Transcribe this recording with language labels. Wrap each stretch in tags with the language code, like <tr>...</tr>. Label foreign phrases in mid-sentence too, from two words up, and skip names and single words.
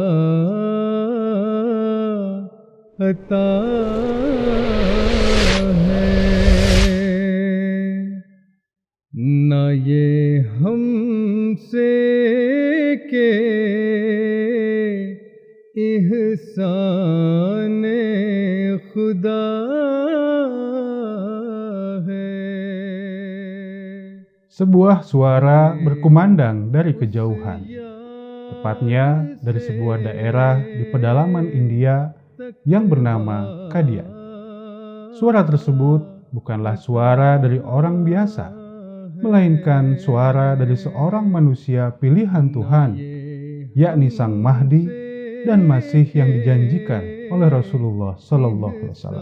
<id>अता है, न ये हमसे के ihsan खुदा है. Sebuah suara berkumandang dari kejauhan, tepatnya dari sebuah daerah di pedalaman India yang bernama Kadian. Suara tersebut bukanlah suara dari orang biasa, melainkan suara dari seorang manusia pilihan Tuhan, yakni Sang Mahdi dan Masih yang dijanjikan oleh Rasulullah Sallallahu Alaihi Wasallam.</id>